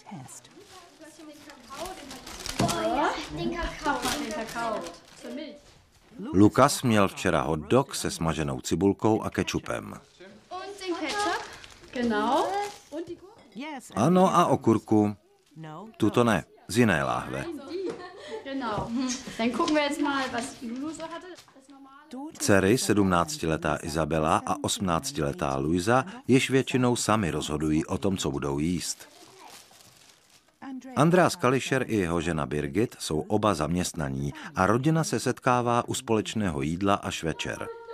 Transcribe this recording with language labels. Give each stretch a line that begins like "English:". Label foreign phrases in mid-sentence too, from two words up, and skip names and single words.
Czech: Lukas měl včera hot dog se smaženou cibulkou a kečupem.
German: Genau.
Czech: Ano, a okurku. Tuto ne, z jiné láhve.
German: Genau. Dann gucken wir jetzt mal, was Lulu so hatte.
Czech: Dcery, 17letá Izabela a 18letá Luisa, již většinou sami rozhodují o tom, co budou jíst. Andreas Kalischer i jeho žena Birgit jsou oba zaměstnaní a rodina se setkává u společného jídla až večer.